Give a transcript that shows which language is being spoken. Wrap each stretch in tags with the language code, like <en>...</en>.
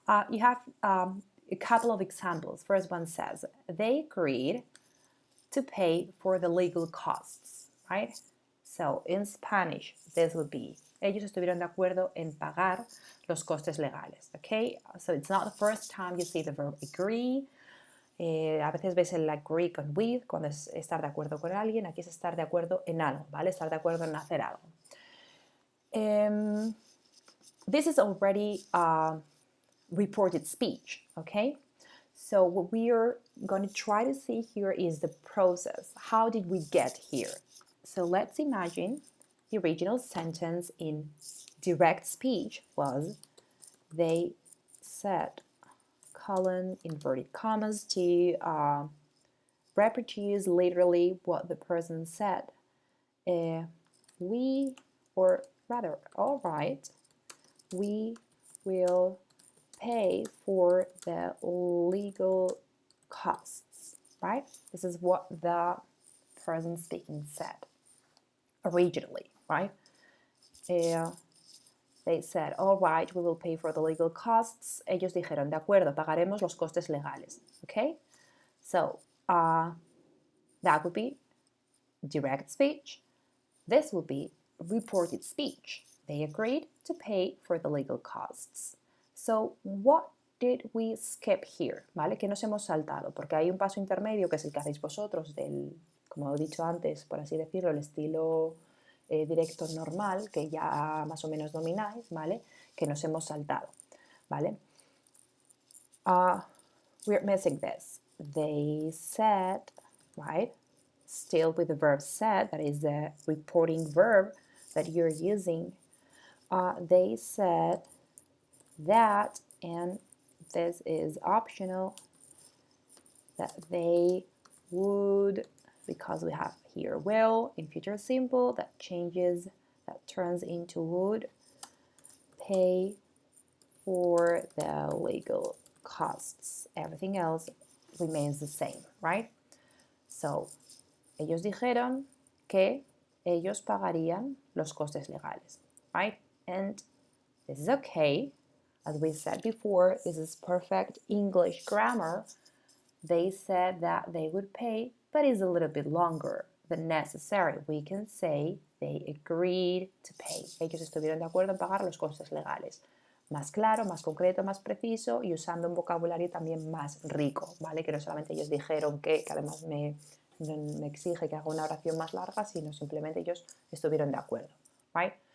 <en>You have a couple of examples. First one says, they agreed to pay for the legal costs, right? So in Spanish, this would be,</en> <es>ellos estuvieron de acuerdo en pagar los costes legales, okay?</es> <en>So it's not the first time you see the verb agree.</en> <es>A veces ves el agree con with, cuando es estar de acuerdo con alguien. Aquí es estar de acuerdo en algo, ¿vale? Estar de acuerdo en hacer algo.</es> <en>This is already reported speech, okay? So what we are going to try to see here is the process. How did we get here? So let's imagine the original sentence in direct speech was, they said, colon, inverted commas, to reproduce literally what the person said. We, or rather, all right, we will pay for the legal costs, right? This is what the person speaking said originally, right? They said, all right, we will pay for the legal costs.</en> <es>Ellos dijeron, de acuerdo, pagaremos los costes legales, okay?</es> <en>So, that would be direct speech. This would be reported speech. They agreed to pay for the legal costs. So, what did we skip here?</en> <es>¿Vale? ¿Qué nos hemos saltado? Porque hay un paso intermedio que es el que hacéis vosotros del, como he dicho antes, por así decirlo, el estilo directo normal, que ya más o menos domináis, ¿vale? Que nos hemos saltado, ¿vale?</es> <en>We're missing this. They said, right? Still with the verb said, that is the reporting verb that you're using. They said that, and this is optional, that they would because we have here will in future simple that changes, that turns into would. Pay for the legal costs. Everything else remains the same, right?</en> <es>So, ellos dijeron que ellos pagarían los costes legales, right?</es> <en>And this is okay. As we said before, this is perfect English grammar. They said that they would pay, but it's a little bit longer than necessary. We can say they agreed to pay.</en> <es>Ellos estuvieron de acuerdo en pagar los costes legales. Más claro, más concreto, más preciso y usando un vocabulario también más rico, ¿vale? Que no solamente ellos dijeron que además me exige que haga una oración más larga, sino simplemente ellos estuvieron de acuerdo, right?</es>